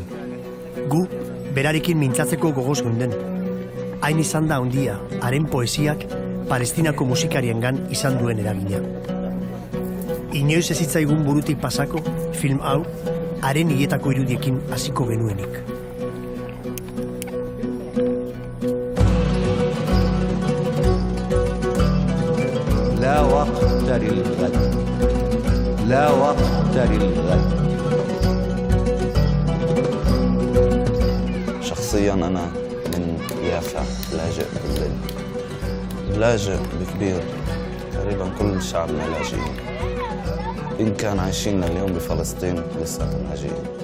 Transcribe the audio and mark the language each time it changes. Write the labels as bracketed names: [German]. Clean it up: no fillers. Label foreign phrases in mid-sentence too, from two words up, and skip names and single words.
[Basque] Gu, berarekin mintzatzeko gogoz geunden. Hain izan da handia, haren poesiak Palestinako musikariengan izan duen eragina. Inoiz ez zitzaigun burutik pasako, film hau, haren hiletako irudiekin hasiko genuenik. [Arabic] لا وقت للغد لا وقت للغد شخصيا أنا من يافع لاجئ بالليل لاجئ بكبير تقريبا كل شعبنا لاجئين إن كان عايشين اليوم بفلسطين لساتهم لاجئين.